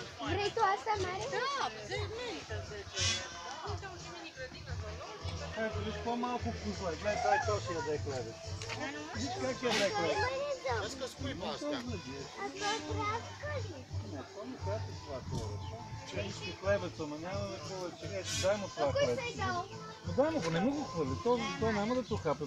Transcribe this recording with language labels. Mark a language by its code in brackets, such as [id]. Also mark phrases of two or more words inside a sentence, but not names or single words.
[ro] Vrei tu asta mare? Da, merită 10 euro. Uite, uite, mini grădină zoologică. [bg] Ето, виж по-малко вкусва. Гледай, дай точно да е клевец. Виж как е леко. Иска с кои паска? А това трябва да кажи. Не, то не трябва това клевец. Иска клевец, ама нямаме повече. Ето, дай му това Кой клевец. се е дал? Дай му го, не му го хвърли. То няма да то хапе.